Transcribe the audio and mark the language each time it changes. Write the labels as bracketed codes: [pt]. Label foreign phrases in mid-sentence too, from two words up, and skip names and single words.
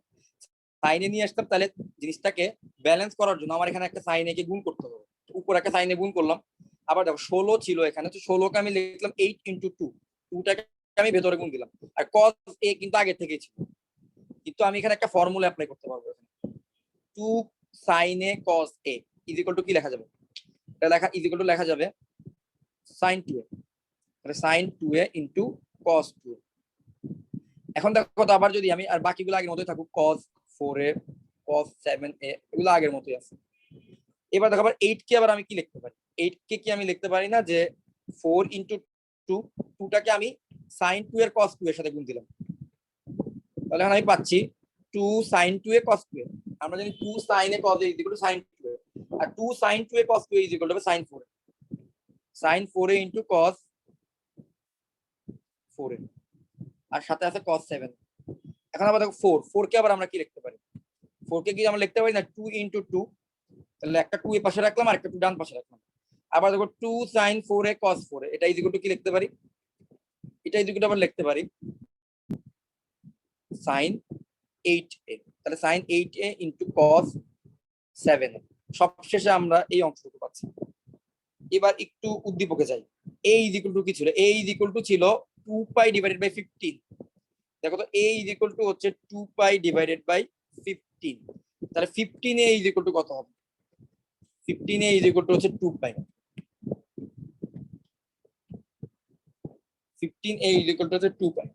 [bn] সাইনে নিয়ে আসতাম, তাহলে জিনিসটাকে ব্যালেন্স করার জন্য আমার এখানে একটা সাইন এ কে গুণ করতে হবে। উপর একটা সাইন এ গুণ করলাম। আবার দেখো 16 ছিল এখানে, তো 16 কে আমি লিখলাম 8 × 2, 2টাকে আমি ভেতরে গুণ দিলাম। আর cos a কিন্তু আগে থেকেই ছিল, কিন্তু আমি এখানে একটা ফর্মুলা অ্যাপ্লাই করতে পারবো। 2 sin a cos a [en] is equal to [bn] কি লেখা যাবে? এটা লেখা [en] is equal to [bn] লেখা যাবে sin 2a। তাহলে sin 2a ইনটু cos 2a। এখন দেখো তো আবার যদি আমি আর বাকিগুলো আগের মতোই থাকুক, cos 4a cos 7a এগুলো আগের মতোই আছে। এবার দেখো আবার 8 কে আবার আমি কি লিখতে পারি, 8 কে কি আমি লিখতে পারি না যে 4 ইনটু 2, 2টাকে আমি sin 2 এর cos 2 এর সাথে গুণ দিলাম, তাহলে এখন আমি পাচ্ছি 2 sin 2a cos 2a। আমরা জানি 2 sin a cos a [en] is equal to [bn] sin 2a, আর 2 sin 2a cos 2a [en] is equal to [bn] sin 4a, sin 4a ইনটু cos 4a, আর সাথে আছে cos 7। এখন আবার দেখো 4 কে আবার আমরা কি লিখতে পারি, 4 কে কি আমরা লিখতে পারি না 2 ইনটু 2, তাহলে একটা 2 এর পাশে রাখলাম আর একটা 2 ডান পাশে রাখলাম। আবার দেখো 2 sin 4a cos 4a, এটা [en] is equal to [bn] কি লিখতে পারি, এটা [en] is equal to [bn] আবার লিখতে পারি sin 8a, তাহলে sin 8a ইনটু cos 7a। সবশেষে আমরা এই অংশটুকু পাচ্ছি। এবার একটু উদ্দীপকে যাই, a [en] is equal to [bn] কি ছিল, a [en] is equal to [bn] ছিল 2 পাই [en] divided by [bn] 15। দেখো তো a [en] is equal to [bn] হচ্ছে 2 পাই [en] divided by [bn] 15, তাহলে 15a [en] is equal to [bn] কত হবে, 15a [en] is equal to [bn] হচ্ছে 2 পাই, 15a [en] is equal to [bn] হচ্ছে 2 পাই।